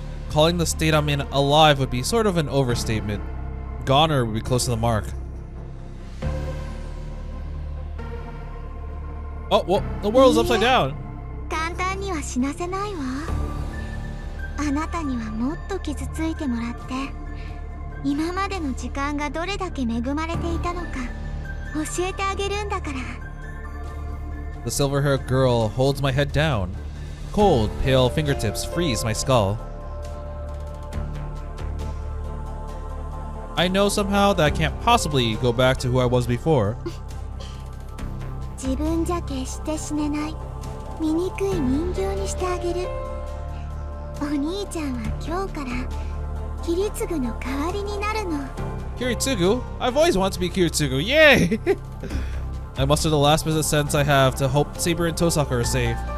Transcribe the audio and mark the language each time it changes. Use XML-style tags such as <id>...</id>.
<en>Calling the state I'm in alive would be sort of an overstatement. Goner would be close to the mark. Oh, well, the world's upside down.</en> <ja>簡単には死なせないわ。あなたにはもっと傷ついてもらって、今までの時間がどれだけ恵まれていたのか教えてあげるんだから。</ja> <en>The silver-haired girl holds my head down. Cold, pale fingertips freeze my skull. I know somehow that I can't possibly go back to who I was before.</en> <ja>自分じゃ決して死ねない醜い人形にしてあげる。お兄ちゃんは今日からキリツグの代わりになるの。</ja> <en>Kiritsugu? I've always wanted to be Kiritsugu. Yay! I muster the last bit of sense I have to hope Saber and Tohsaka are safe.</en>